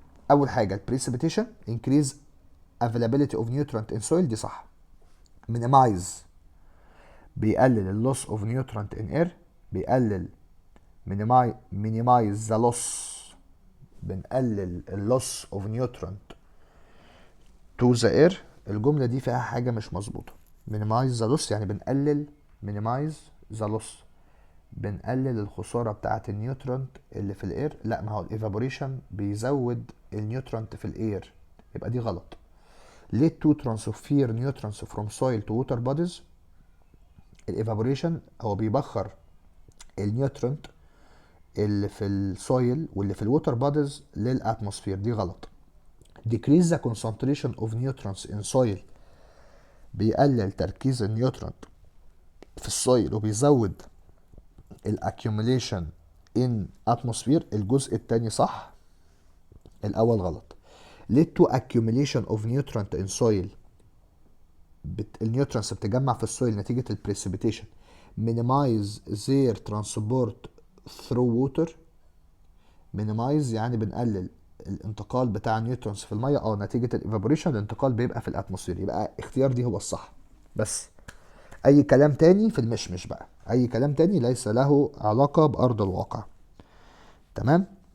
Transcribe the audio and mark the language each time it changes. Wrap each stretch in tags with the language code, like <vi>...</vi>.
<ar>أول حاجة</ar> <en>precipitation increase availability of nutrient in soil،</en> <ar>دي صح.</ar> <en>minimize</en> <ar>بيقلل</ar> <en>اللوس of nutrient in air, بيقلل minimize the loss،</en> <ar>بنقلل</ar> <en>اللوس of nutrient to the air.</en> <ar>الجمله دي فيها حاجه مش مظبوطه.</ar> <en>minimize the loss</en> <ar>يعني بنقلل، minimize the loss بنقلل الخساره بتاعه النيوترنت اللي في الاير. لا، ما هو الايفابوريشن بيزود النيوترنت في الاير، يبقى دي غلط.</ar> <en>lead to transfer nutrients from soil to water bodies.</en> <ar>الايفابوريشن هو بيبخر النيوترنت اللي في السويل واللي في الووتر بوديز للاتموسفير، دي غلط.</ar> <en>decrease the concentration of nutrients in soil</en> <ar>بيقلل تركيز النيوترنت في السويل وبيزود الاكيوميليشن</ar> <en>in atmosphere.</en> <ar>الجزء الثاني صح، الاول غلط.</ar> <en>lead to accumulation of nutrient in soil،</en> <ar>النيوترنس بتجمع في السويل نتيجة البريسيبيتيشن.</ar> <en>minimize their transport through water،</en> <ar>minimize يعني بنقلل الانتقال بتاع النيوترونز في الميه، نتيجه الايفابوريشن الانتقال بيبقى في الاتموسفير. يبقى اختيار دي هو الصح. بس اي كلام تاني في المشمش بقى، اي كلام تاني ليس له علاقه بارض الواقع. تمام.</ar>